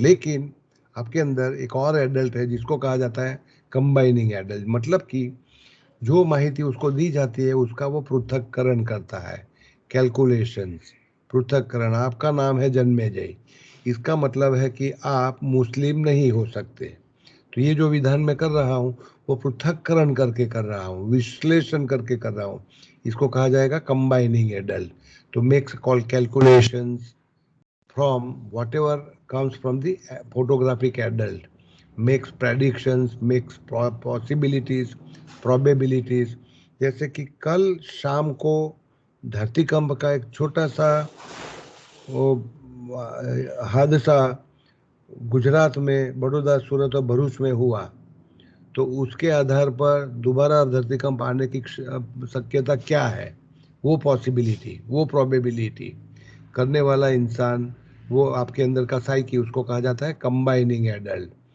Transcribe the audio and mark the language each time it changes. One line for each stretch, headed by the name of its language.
Hindi: लेकिन आपके अंदर एक और एडल्ट है जिसको कहा जाता है कंबाइनिंग एडल्ट, मतलब कि जो माहिती उसको दी जाती है उसका वो पृथक्करण करता है, कैलकुलेशंस, पृथक्करण। आपका नाम है जन्मेजय, इसका मतलब है कि आप मुस्लिम नहीं हो सकते। तो ये जो विधान मैं कर रहा हूँ वो पृथक्करण करके कर रहा हूँ, विश्लेषण करके कर रहा हूँ, इसको कहा जाएगा कंबाइनिंग एडल्ट। तो
English: Makes call calculations from whatever comes from the photographic adult, makes predictions, makes possibilities, probabilities।
Hindi: जैसे कि कल शाम को धरतीकंप का एक छोटा सा वो हादसा गुजरात में बड़ौदा, सूरत और भरूच में हुआ, तो उसके आधार पर दोबारा धरतीकंप आने की शक्यता क्या है, वो पॉसिबिलिटी, वो प्रोबेबिलिटी करने वाला इंसान, वो आपके अंदर का साइकी, उसको कहा जाता है कंबाइनिंग एडल्ट।